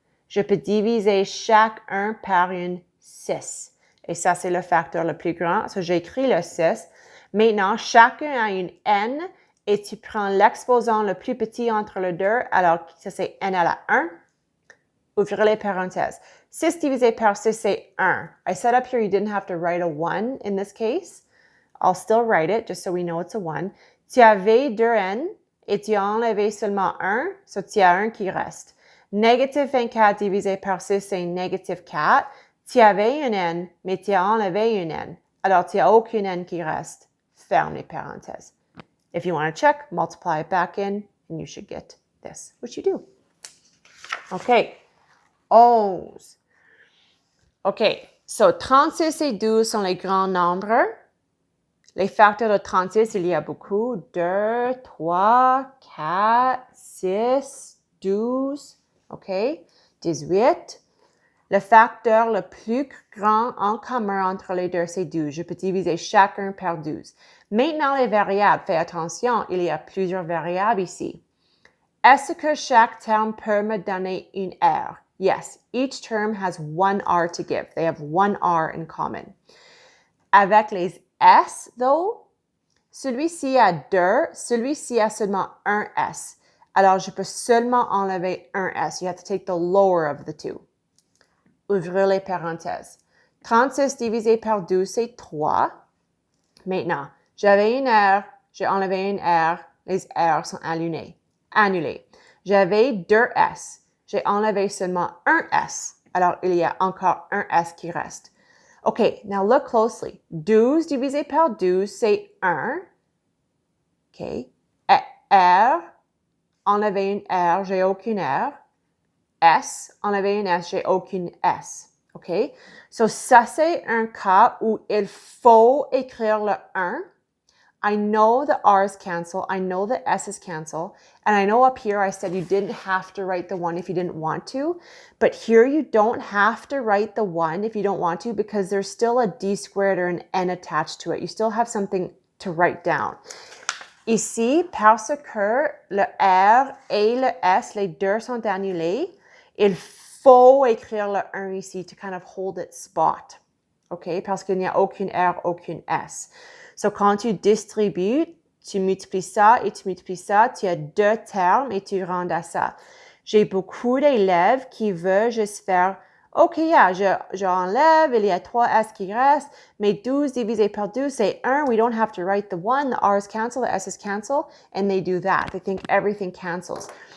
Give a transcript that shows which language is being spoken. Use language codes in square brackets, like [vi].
[fr] Je peux diviser chacun par une 6. Et ça, c'est le facteur le plus grand. So, j'écris le 6. Maintenant, chacun a une n et tu prends l'exposant le plus petit entre les deux. Alors, ça, c'est n à la 1. Ouvrez les parenthèses. 6 divisé par 6, c'est 1. [en] I set up here you didn't have to write a 1 in this case. I'll still write it just so we know it's a 1. [fr] Tu avais 2n et tu as enlevé seulement 1, so tu as 1 qui reste. Négative 24 divisé par 6, c'est négative 4. Tu avais une n, mais tu as enlevé une n. Alors, tu n'as aucune n qui reste. Ferme les parenthèses. [en] If you want to check, multiply it back in, and you should get this, which you do. OK. 11. OK. [fr] So, 36 et 12 sont les grands nombres. Les facteurs de 36, il y a beaucoup. 2, 3, 4, 6, 12. OK. 18. Le facteur le plus grand en commun entre les deux, c'est 12. Je peux diviser chacun par 12. Maintenant, les variables. Fais attention, il y a plusieurs variables ici. Est-ce que chaque terme peut me donner une R? [en] Yes, each term has one R to give. They have one R in common. [fr] Avec les S, though, celui-ci a 2, celui-ci a seulement un S. Alors, je peux seulement enlever un S. [en] You have to take the lower of the two. [fr] Ouvrir les parenthèses. 36 divisé par 12, c'est 3. Maintenant, j'avais une R, j'ai enlevé une R, les R sont annulés. J'avais 2 S, j'ai enlevé seulement un S. Alors, il y a encore un S qui reste. OK, [en] now look closely. [fr] 12 divisé par 12, c'est 1. OK. Et R, enlever une R, j'ai aucune R. S, enlever une S, j'ai aucune S. OK? So, ça, c'est un cas où il faut écrire le 1. [en] I know the R's cancel. I know the S's cancel. And I know up here I said you didn't have to write the 1 if you didn't want to. But here you don't have to write the 1 if you don't want to because there's still a D squared or an N attached to it. You still have something to write down. [fr] Ici, parce que le R et le S, les deux sont annulés, il faut écrire le 1 ici [en] to kind of hold its spot. [fr] OK? Parce qu'il n'y a aucune R, aucune S. So, quand tu distribues, tu multiplies ça et tu multiplies ça, tu as 2 termes et tu rends à ça. J'ai beaucoup d'élèves qui veulent juste faire OK, yeah, j'enlève, il y a 3 S qui restent, mais 12 divisé par 12, c'est 1. [en] We don't have to write the 1. The R's cancel, the S's cancel, and they do that. They think everything cancels.